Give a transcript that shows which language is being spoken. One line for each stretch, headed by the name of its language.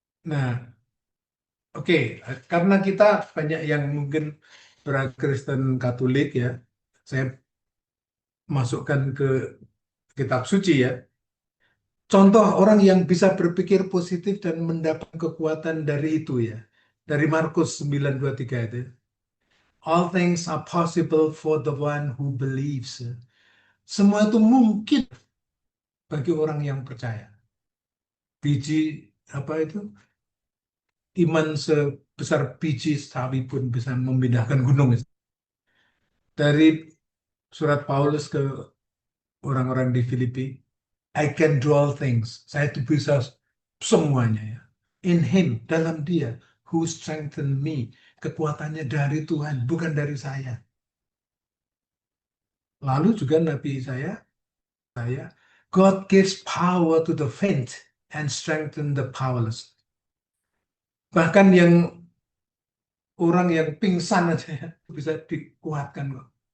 Indonesian: Nah, oke, karena kita banyak yang mungkin berkristen Katolik ya, saya masukkan ke kitab suci ya. Contoh orang yang bisa berpikir positif dan mendapat kekuatan dari itu ya. Dari Markus 9:23 itu.
English: All things are possible for the one who believes.
Indonesian: Semua itu mungkin bagi orang yang percaya. Biji apa itu? Iman sebesar biji sawi pun bisa memindahkan gunung. Dari surat Paulus ke orang-orang di Filipi,
English: I can do all things.
Indonesian: Saya itu bisa semuanya ya.
English: In him,
Indonesian: dalam dia,
English: who strengthen me.
Indonesian: Kekuatannya dari Tuhan, bukan dari saya. Lalu juga Nabi saya,
English: God gives power to the faint and strengthen the powerless.
Indonesian: Bahkan yang orang yang pingsan aja ya, bisa dikuatkan kok.